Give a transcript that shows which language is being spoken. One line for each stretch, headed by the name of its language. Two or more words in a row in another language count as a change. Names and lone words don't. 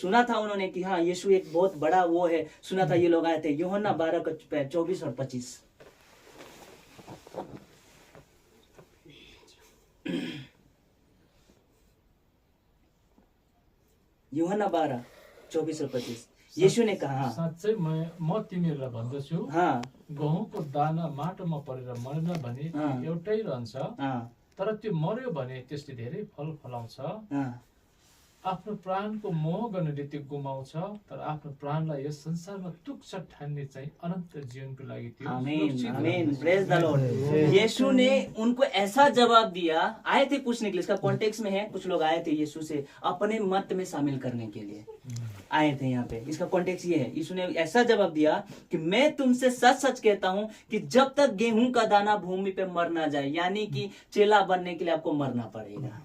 Hindi: सुना था उन्होंने कि हाँ यीशु एक बहुत बड़ा वो है, सुना था। ये लोग आए थे, यूहन्ना 12:24 और 25। यूहन्ना 12:24 और 25। यीशु ने कहा,
Nepali: साँच्चै म तिमीहरूलाई भन्दछु,
Hindi: हाँ
Nepali: गहुँको दाना माटोमा परेर मरेन भने त्यो एउटै रहन्छ,
Hindi: हाँ
Nepali: तर त्यो मर्यो भने त्यसले धेरै फल फलाउँछ।
Hindi: हाँ
Nepali: आफ्नो प्राणको मोह गर्नेले त्यो गुमाउँछ, तर आफ्नो प्राणलाई यस संसारमा तुच्छ ठान्ने चाहिँ अनन्त जीवनको लागि त्यो आमीन सुरक्षित आमीन, रहन्छ।
English: Praise the Lord.
Hindi: यीशु ने उनको ऐसा जवाब दिया। आए थे पूछने के लिए, इसका कॉन्टेक्स्ट में है, कुछ लोग आए थे यीशु से अपने मत में शामिल करने के लिए आए थे। यहाँ पे इसका कॉन्टेक्स्ट ये है, यीशु ने ऐसा जवाब दिया कि मैं तुमसे सच सच कहता हूं कि जब तक गेहूं का दाना भूमि पे मर ना जाए, यानी कि चेला बनने के लिए आपको मरना पड़ेगा।